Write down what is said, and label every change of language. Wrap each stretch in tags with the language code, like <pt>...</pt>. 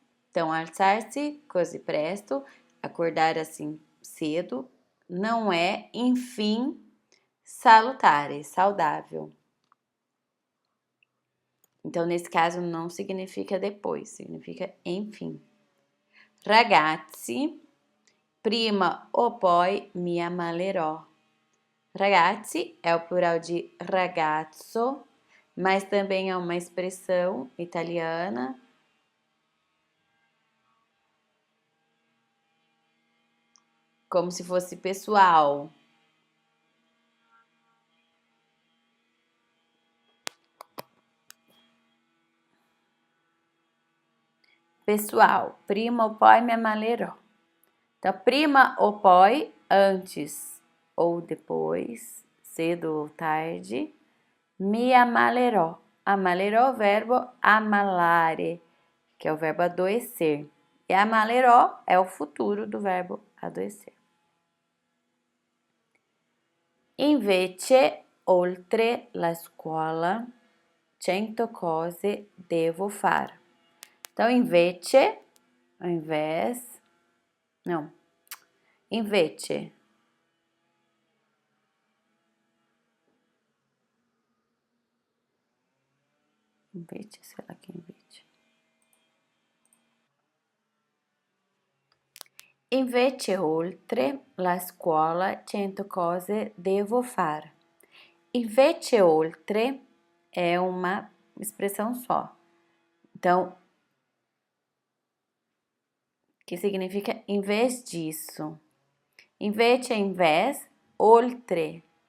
<pt>Então, alzar-se,</pt> <it>così presto,</it> <pt>acordar assim cedo, não é, enfim, salutare, saudável. Então, nesse caso, não significa depois, significa enfim.</pt> <it>Ragazzi, prima o poi mi ammalerò.</it> <pt>Ragazzi é o plural de ragazzo, mas também é uma expressão italiana como se fosse pessoal.</pt> <it>Pessoal, prima o poi mi ammalerò.</it> <pt>Então, prima ou poi, antes ou depois, cedo ou tarde,</pt> <it>mi ammalerò.</it> <pt>Ammalerò, verbo ammalare, que é o verbo adoecer. E ammalerò é o futuro do verbo adoecer.</pt> <it>Invece, oltre la scuola, 100 cose devo fare.</it> <pt>Então, invece, ao invés, não, invece. Invece, sei lá que é invece.</pt> <it>Invece, oltre la scuola, 100 cose devo fare.</it> <pt>Invece, oltre é uma expressão só. Então, que significa em vez disso. Invece é em vez, oltre.</pt>